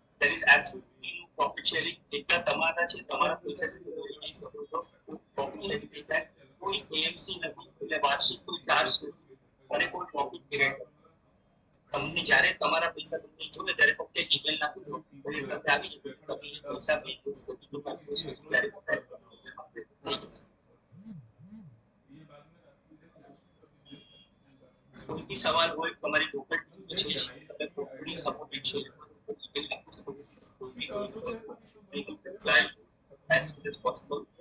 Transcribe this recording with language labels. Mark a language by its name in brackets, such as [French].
[English] there is absolutely no profit sharing. [Gujarati] જેટલા તમારા છે તમારા પૈસા છે તમે લઈ શકો છો. પ્રોફિટ શેરિંગ નહીં થાય. કોઈ એએમસી નથી, એટલે વાર્ષિક કોઈ ચાર્જ નથી અને કોઈ પ્રોફિટ ડિવાઇડ નથી. તમને જ્યારે તમારા પૈસા તમને જોઈએ ત્યારે ફક્ત એક ઈમેલ નાખી દો એટલે તમને આવી જશે. તમે પૈસા પે યુઝ કરી દો ત્યારે કોઈ બી સવાલ હોય તમારી લોકલ ટીમ છે તમે કોઈની સપોર્ટેડ છે ઈમેલ નાખી શકો છો. કોઈ બી reply [English] as soon as possible.